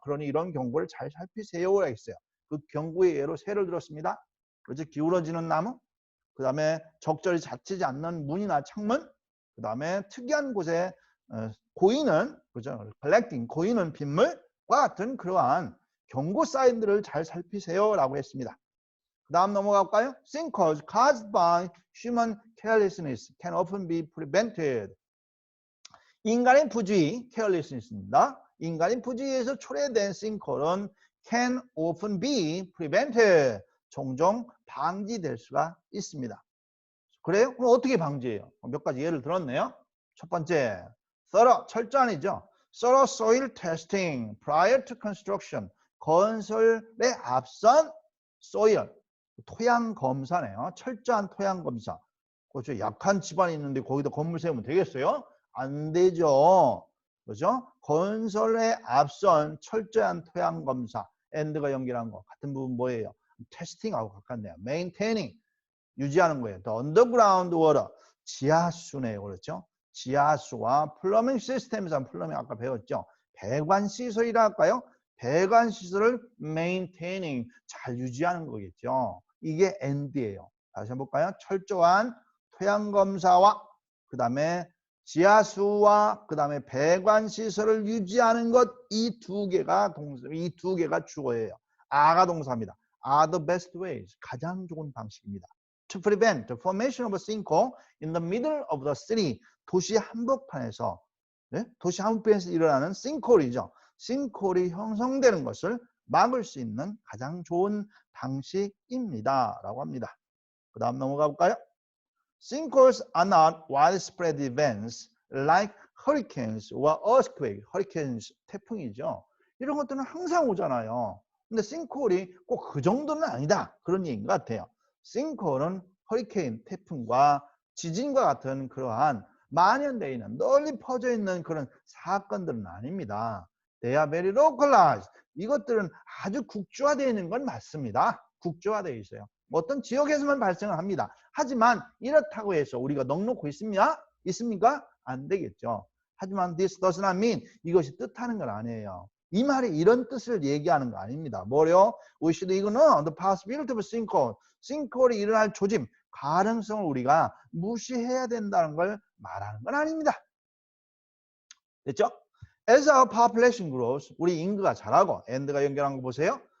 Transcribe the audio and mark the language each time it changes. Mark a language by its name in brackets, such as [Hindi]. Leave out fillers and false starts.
[Korean] 그러니 이런 경고를 잘 살피세요라고 했어요. 그 경고의 예로 세를 들었습니다. 그렇죠. 기울어지는 나무, 그 다음에 적절히 닫히지 않는 문이나 창문, 그 다음에 특이한 곳에 고이는, 그죠? collecting, 고이는 빗물과 같은 그러한 경고 사인들을 잘 살피세요 라고 했습니다. 그 다음 넘어갈까요? [English] Sinkholes caused by human carelessness can often be prevented. [Korean] 인간의 부주의, carelessness입니다. 인간의 부주의에서 초래된 싱크홀은 [English] can often be prevented. [Korean] 종종 방지될 수가 있습니다. 그래요? 그럼 어떻게 방지해요? 몇 가지 예를 들었네요. 첫 번째, thorough, 철저한이죠. [English] thorough soil testing prior to construction. [Korean] 건설에 앞선 soil, 토양 검사네요. 철저한 토양 검사. 그렇죠. 약한 집안이 있는데 거기다 건물 세우면 되겠어요? 안 되죠. 그렇죠? 건설에 앞선 철저한 토양 검사. and가 연결한 거. 같은 부분 뭐예요? testing하고 가깝네요. maintaining. 유지하는 거예요. [English] The underground water. [Korean] 지하수네요. 그렇죠? 지하수와 플러밍 시스템에서 플러밍 아까 배웠죠? 배관 시설이라 할까요? 배관 시설을 maintaining. 잘 유지하는 거겠죠. 이게 and예요. 다시 한번 볼까요? 철저한 토양 검사와 그 다음에 지하수와 그 다음에 배관 시설을 유지하는 것, 이 두 개가 주어예요. 아가 동사입니다. [English] are the best ways. [Korean] 가장 좋은 방식입니다. [English] To prevent the formation of a sinkhole in the middle of the city. [Korean] 도시 한복판에서, 도시 한복판에서 일어나는 sinkhole이죠. sinkhole이 형성되는 것을 막을 수 있는 가장 좋은 방식입니다. 라고 합니다. 그 다음 넘어가 볼까요? [English] Sinkholes are not widespread events like hurricanes or earthquake. [Korean] hurricanes, 태풍이죠. 이런 것들은 항상 오잖아요. 근데 sinkhole이 꼭 그 정도는 아니다. 그런 얘기인 것 같아요. sinkhole은 허리케인, 태풍과 지진과 같은 그러한 만연되어 있는, 널리 퍼져 있는 그런 사건들은 아닙니다. [English] They are very localized. [Korean] 이것들은 아주 국주화되어 있는 건 맞습니다. 국주화되어 있어요. 어떤 지역에서만 발생을 합니다. 하지만 이렇다고 해서 우리가 넉놓고 있습니까? 안 되겠죠. 하지만 [English] this does not mean, [Korean] 이것이 뜻하는 건 아니에요. 이 말이 이런 뜻을 얘기하는 거 아닙니다. 뭐요? [English] We should ignore the possibility of sinkhole. [Korean] sinkhole이 일어날 조짐, 가능성을 우리가 무시해야 된다는 걸 말하는 건 아닙니다. 됐죠? [English] As our population grows, [Korean] 우리 인구가 자라고, and가 연결한 거 보세요.